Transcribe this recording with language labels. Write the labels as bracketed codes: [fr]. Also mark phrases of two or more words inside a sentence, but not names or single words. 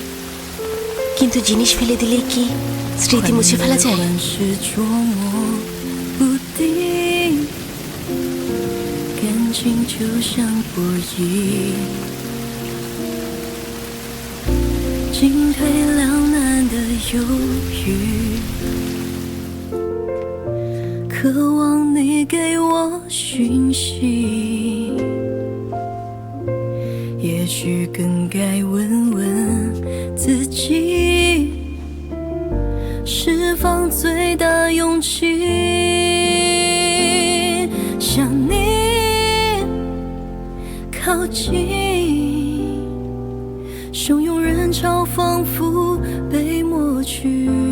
[bn] কিন্তু জিনিস ফেলে দিলে কি স্মৃতি মুছে ফেলা যায়? [zh] 是捉摸不定，感情就像波音，进退两难的犹豫。渴望你给我讯息，也许更该问问自己，释放最大勇气，向你靠近，汹涌人潮仿佛被抹去。